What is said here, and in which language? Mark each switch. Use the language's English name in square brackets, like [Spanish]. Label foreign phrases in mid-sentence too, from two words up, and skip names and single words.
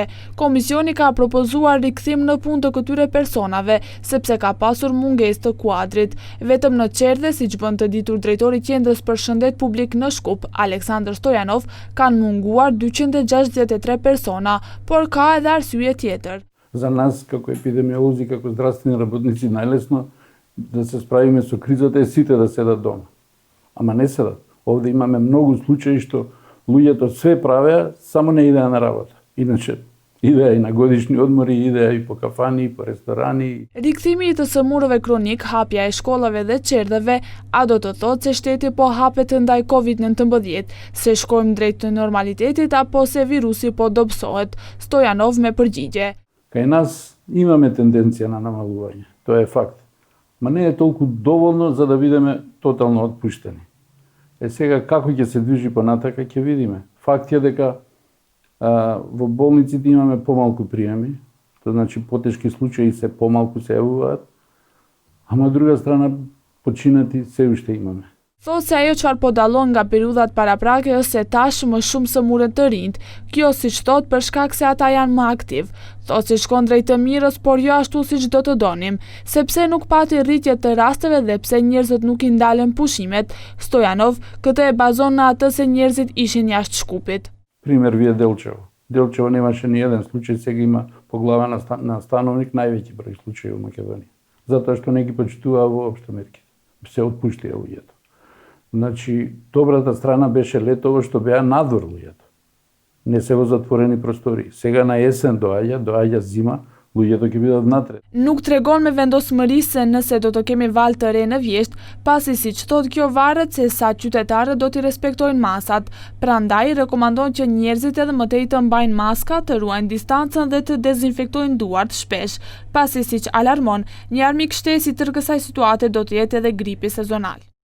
[Albanian] Komisioni ka propozuar rikthim në punë të këtyre personave sepse ka pasur mungesë të kuadrit. Vetëm në Qerdhe, siç bën të ditur drejtori i Qendrës për Shëndet Publik në Shkup, Aleksandr Stojanov, kanë munguar 263 persona, por ka edhe arsye tjetër. [Macedonian] За нас, како епидемиолози, како здравствени работници, најлесно да се справиме со кризата е сите да седат дома. Ама не седат. Овде имаме многу случаи што луѓето све правеа, само не идеа на работа. Иначе идеа и на годишни одмори, идеа и по кафани, по ресторани. [Albanian] Rikthimi i të sëmurëve kronik, hapja e shkollave dhe qerdheve, a do të thotë se shteti po hapet ndaj COVID-19, se shkojmë drejt të normalitetit apo se virusi po dobësohet, Stojanov me përgjigje. [Macedonian] Кај нас имаме тенденција на намалување, тоа е факт. Ма не е толку доволно за да бидеме тотално отпуштени. Сега како ќе се движи понатака ќе видиме. Факт е дека во болниците имаме помалку приеми, тоа значи потешки случаи се помалку се јавуваат, ама од друга страна починати се уште имаме. [Albanian] Thotë se ajo çfarë po dallon nga periudhat paraprake është se tash më shumë sëmurën të rinjt, kjo siç thotë për shkak se ata janë më aktiv. Thotë se shkon drejt të mirës, por jo ashtu siç do të donim, sepse nuk pati rritje të rasteve dhe pse njerëzit nuk i ndalen pushimet. Stojanov këtë e bazon në atë se njerëzit ishin jashtë Shkupit. [Macedonian] Пример вие Делчево. Делчево немаше ни еден случај, сега има по глава на становник највеќи број случаи во Македонија. Затоа што не ги почитуваа воопшто мерките. Се отпуштија луѓето. Значи, добрата страна беше летово што беа надвор луѓето. Не се во затворени простори. Сега на есен доаѓа зима, lujето ќе бидат внатре. [Albanian] Nuk tregon me vendosmëri se nëse do të kemi valë të re në vjesht, pasi siç thotë kjo varet se sa qytetarët do t'i respektojnë masat. Prandaj rekomandon që njerëzit edhe më tej të mbajnë maska, të ruajnë distancën dhe të dezinfektojnë duart shpesh, pasi siç alarmon, një armik shtesë i tërë kësaj situate do të jetë edhe gripi sezonal.